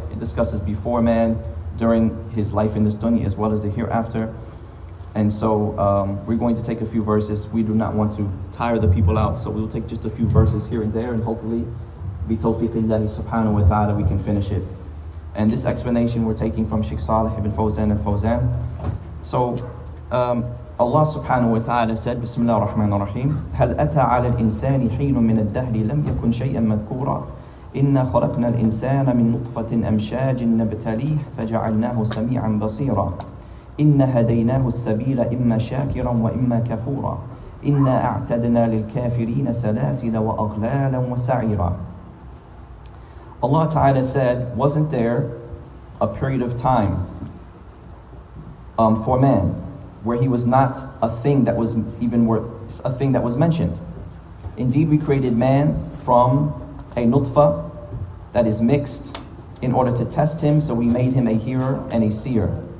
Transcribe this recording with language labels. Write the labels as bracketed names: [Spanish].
[English] It discusses before man, during his life in this dunya, as well as the hereafter. And so we're going to take a few verses. We do not want to tire the people out, so we'll take just a few verses here and there, and hopefully, bi tawfiqillahi subhanahu wa ta'ala, we can finish it. And this explanation we're taking from Shaykh Salih Al-Fawzan. So Allah subhanahu wa ta'ala said, [Arabic] Bismillah ar-Rahman ar-Rahim, هل أتى على الإنسان حين من الدهر لم يكن شيئا مذكورا إنا خلقنا الإنسان من نطفة أمشاج نبتليه فجعلناه سميعا بصيرا إنا هديناه السبيل إما شاكرا وإما كفورا إنا أعتدنا للكافرين سلاسل وأغلالا وسعيرا. [English] Allah Ta'ala said, wasn't there a period of time for man where he was not a thing that was even worth a thing that was mentioned? Indeed, we created man from a nutfa that is mixed in order to test him, so we made him a hearer and a seer.